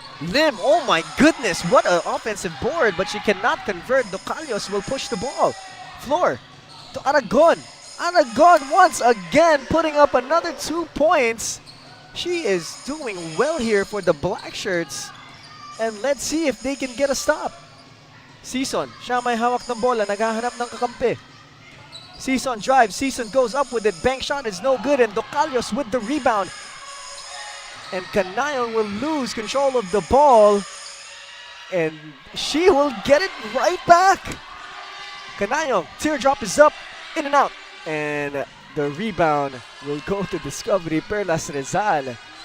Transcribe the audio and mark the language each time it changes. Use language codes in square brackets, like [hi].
[en] Lim, oh my goodness, what an offensive board, but she cannot convert. Docalios will push the ball. Floor to Aragon. Aragon once again putting up another 2 points. She is doing well here for the Black Shirts. And let's see if they can get a stop. [tl] Season, siya may hawak ng bola, naghahanap ng kakampi. [en] Season drives, Season goes up with it, bank shot is no good, and Docalios with the rebound. And Canayon will lose control of the ball, and she will get it right back. Canayon, teardrop is up, in and out, and the rebound will go to Discovery Perlas Rizal.